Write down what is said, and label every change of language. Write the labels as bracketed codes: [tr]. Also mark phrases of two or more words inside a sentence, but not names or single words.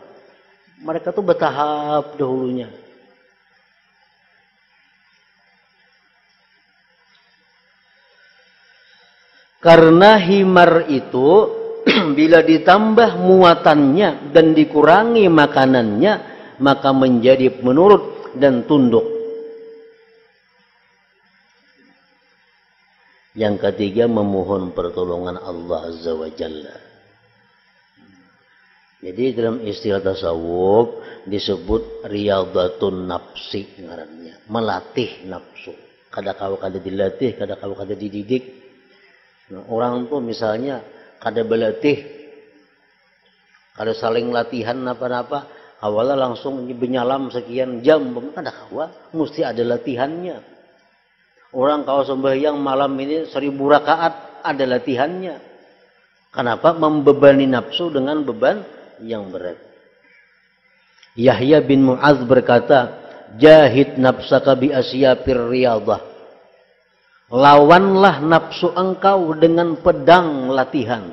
[id] Mereka tuh bertahap dahulunya. Karena himar itu bila ditambah muatannya dan dikurangi makanannya, maka menjadi menurut dan tunduk. Yang ketiga, memohon pertolongan Allah [ar] عز وجل. [id] Jadi dalam istilah tasawuf disebut [ar] رياضة النفس [id] ngarannya, melatih nafsu. [bjn] Kada-kada kada dilatih, kada-kada kada dididik. Nah, orang tuh misalnya kada berlatih, kada saling latihan apa-apa, awalnya langsung benyalam sekian jam, kada kawa, mesti ada latihannya. [id] Orang kalau sembahyang malam ini 1000 rakaat ada latihannya. Kenapa? Membebani nafsu dengan beban yang berat. Yahya bin Mu'adz berkata, [ar] جاهد نفسك بشفار الرياضة. [id] Lawanlah nafsu engkau dengan pedang latihan.